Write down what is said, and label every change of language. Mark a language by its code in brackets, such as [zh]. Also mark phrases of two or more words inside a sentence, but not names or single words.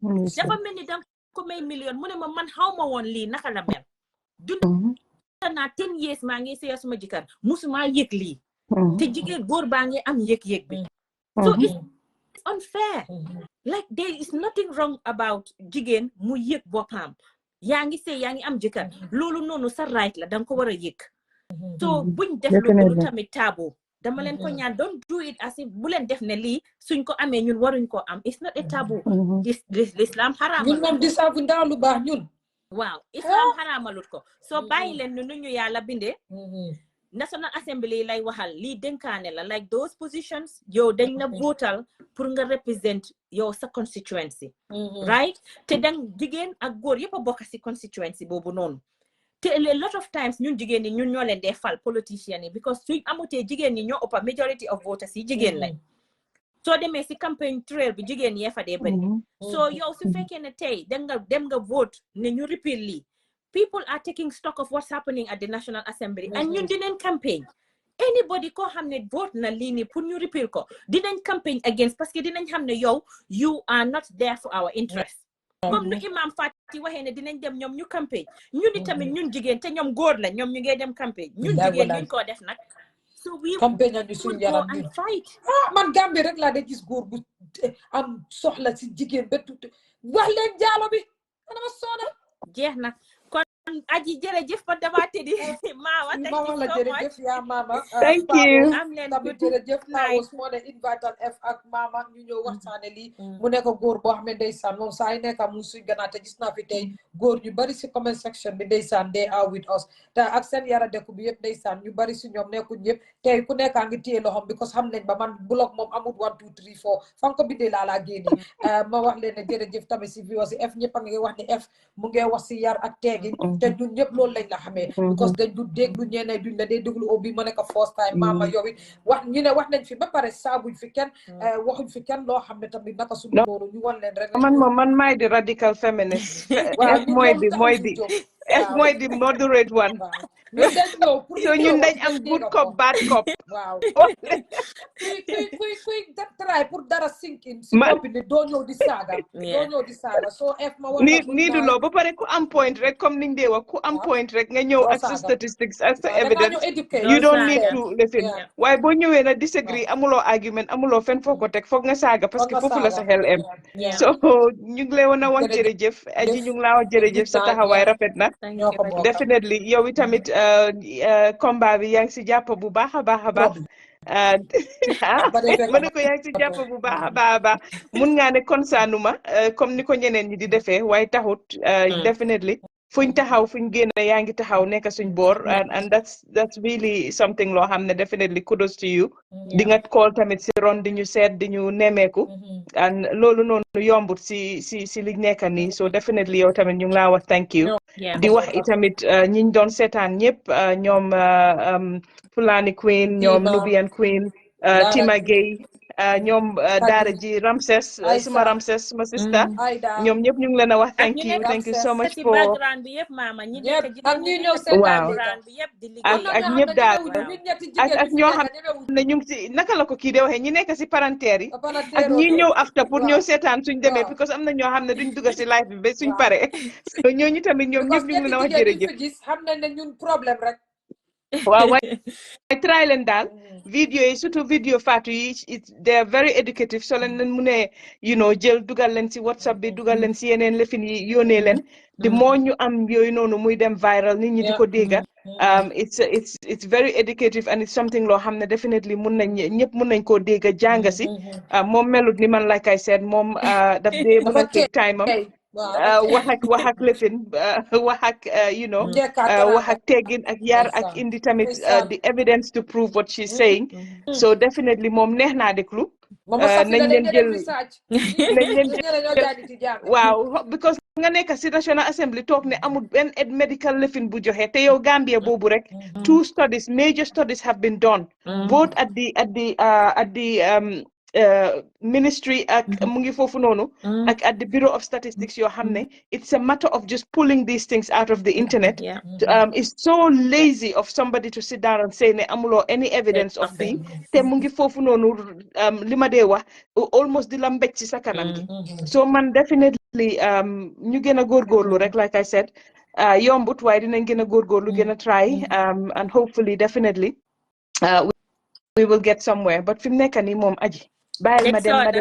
[wo] mu ne ma man xaw ma woon lii naka la mel dund naa 10 years maa ngi sëy suma jëkkër musuma yëg lii te jigéen góor baa ngi am yëg-yëg bi [en] so it's unfair like there is nothing wrong about [wo] jigéen mu yëg boppam yaa ngi sëy yaa ngi am jëkkër loolu noonu sa right la danga ko war a yëg so buñ def loolu tamit taboo dama leen ko ñaan [en] don't do it as if [wo] bu leen def ne lii suñ ko amee ñun waruñ ko am [en] it's not a taboo [wo] l'islam xaraam ñun moom di saafu ndaw lu baax ñun waaw islam xaraamalut ko so bàyyi leen nu ñu yàlla bindee National Assembly lay waxal lii dénkaane la [en] like those positions [wo] yow dañ la votal pour nga represent yow sa constituency right te dang jigéen ak góor yëpp a bokk si constituency boobu noonu te [en] a lot of times [wo] ñun jigéen ñi ñun ñoo leen dee fal politicians yi because suñ amutee jigéen ñi ñoo ëpp [en] majority of voters [wo] yi jigéen lañ soo demee si campagne trail bi jigéen yee fa dee bëri so yow su fekkee ne tey dem nga vote ne ñu repeal lii [en] people are taking stock of what's happening at the National Assembly and [wo] ñun dinañ campaign anybody ko xam ne vote na lii nii pour ñu repeal ko dinañ campaign against parce que dinañ xam ne yow [en] you are not there for our interest [wo] comme nu imam Fati waxee ne dinañ dem ñoom ñu campagne ñun tamit ñun jigéen te ñoom góor la ñoom ñu ngey dem campagne ñun jigéen ñuñ koo def nag [en] So we [wo] campagne ñu suñu [en] would go [wo] yaram [en] and [wo] ñun [en] fight. [wo] man Gambie rek laa de gis góor bu am soxla si jigéen ba tuuti wax leen jaalo bi ana ma soona jeex na kon aji jërëjëf ba dama tëddi Mama [en] thank you [wo] mama la [en] so much [wo] jërëjëf yaa mama [en] Thank Paos you. [wo] am leen tamit [en] good [wo] jërëjëf [en] night. [wo] Paos moo ne invital F ak mama ñu ñëw waxtaane lii mu nekk góor boo xam ne ndeysaan moom saa yi nekka mu suñ gannaaw te gis naa fi tey góor ñu bari si comment section bi ndeysaan [en] they are with us [wo] te ak seen yara dekku bi yëpp ndeysaan ñu bari si ñoom nekkuñ yëpp tey ku nekkaa ngi téye loxom because xam nañ ba man blog moom amul 1 2 3 4 fan ko bindee laa génnee ma wax leen ne jërëjëf tamit si viewers si F ñëpp a ngi wax ni F mu ngi wax si yar ak teegin te ñun ñëpp loolu lañ la xamee because dañ du déglu ñeneen duñ la dee déglu au bi ma nekk [en] first time [wo] mama yow it wax ñu ne wax nañ fi ba pare saabuñ fi kenn waxuñ fi kenn loo xam ne tamit naka suñu noonu ñu wan leen rek man maay di [en] radical feminist. [wo] waaw F ñun mooy loolu di taxul mooy suñu di jóg F waaw mooy di [en] moderate one. [wo] waaw ñun dañ ñëw pour [en] So [wo] ñun dañ am [en] good cop bad cop. [wo] waaw kuy try pour dara sinkin si man bopp ni doo ñëw di saaga doo ñëw di saaga soo F ma wax la nii du loo ba pare ku am point rek comme niñ dee wax ku am point rek nga ñëw ak sa statistics ak sa evidence [en] you don't need to listen [wo] waaye boo ñëwee na disagree amuloo argument amuloo fen foo ko teg foog nga saaga parce que foofu la sa xel em so ñu ngi lay woon a wax jërëjëf aji ñu ngi laa wax jërëjëf sa taxawaay rafet na definitely yow itamit combat bi yaa ngi si jàpp bu baax a baax a baax ma ne ko yaa ngi si jàpp bu baax a baax a baax mun ngaa ne konsaanuma comme ni ko ñeneen ñi di defee waaye taxut definitely fuñ taxaw fuñ génn yaa ngi taxaw nekk suñ boor [en] and that's really something [wo] loo xam ne [en] definitely kudos to you [wo] di nga call tamit si ron di ñu seet di ñu nemeeku and loolu noonu yombut si liñ nekk nii so definitely yow tamit ñu ngi laa wax [en] thank you [wo] di wax itamit ñiñ doon seetaan ñëpp ñoom Fulani Queen ñoom Nubian Queen Tima Gueye ñoom daara ji Ramses suma sister ñoom ñëpp ñu ngi leen a wax [en] thank you so much for [wo] background bi yëpp mama ñi nekk waaw bi yëpp di liggéey ak ñëpp daal ak ñoo xam ne ñu ngi si naka la ko kii de waxee ñi nekk si parenteer yi ak ñi ñëw after pour ñëw seetaan suñ demee because am na ñoo xam ne duñ dugg si live bi ba suñ pare so ñooñu tamit ñoom ñëpp ñu ngi leen a wax jërëjëf xam nañ ne ñun problème rek waaw waaye try leen daal vidéo yi surtout vidéo Fatou yi [en] they are very educative [wo] so leen mu ne jël dugal leen si WhatsApp bi dugal leen si yeneen lefin yi yónnee leen di moo ñu am yooyu noonu muy dem viral nit ñi di ko dégga [en] it's very educative and it's something [wo] loo xam ne definitely ñëpp mun nañ koo dégga jàng si moom melut ni man [en] like I said [wo] moom daf dee mun a [en] take time [wo] am wax ak lefin wax ak wax ak teggin ak yar ak indi tamit [en] the evidence to prove what she's saying so definitely [wo] moom neex naa déglu nañ leen jël waaw because nga nekk si National Assembly toog ne amul benn medical lefin bu joxe te yow Gambia boobu rek [en] major studies have been done both at the ministry [wo] ak mu ngi foofu noonu ak [en] at the Bureau of Statistics [wo] yoo xam ne [en] it's a matter of just pulling these things out of the internet it's so lazy of somebody to sit down and say [wo] ne amuloo [en] any evidence of the [wo] te mu ngi foofu noonu li ma dee wax almost di la mbéj ci sa kanam gi so man definitely ñu gën a góorgóorlu rek [en] like I said [wo] yombut waaye dinañ gën a góorgóorlu gën a [en] try and hopefully definitely we will get somewhere but [wo] fi mu nekk nii moom aji bàyyil ma dem